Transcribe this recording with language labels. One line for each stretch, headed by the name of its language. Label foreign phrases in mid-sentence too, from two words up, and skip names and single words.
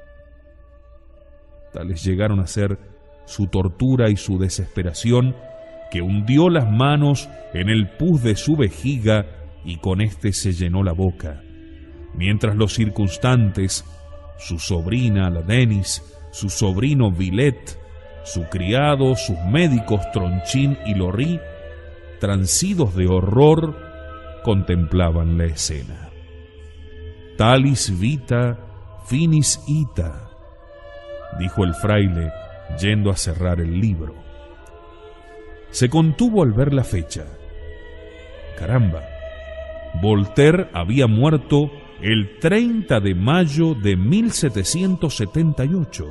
Spanish: Tales llegaron a ser su tortura y su desesperación, que hundió las manos en el pus de su vejiga y con éste se llenó la boca, mientras los circunstantes, su sobrina la Denis, su sobrino Villet, su criado, sus médicos Tronchín y Lorry, transidos de horror, contemplaban la escena.
Latin: Talis vita, finis ita,
Spanish: dijo el fraile, yendo a cerrar el libro. Se contuvo al ver la fecha. Caramba, Voltaire había muerto el 30 de mayo de 1778.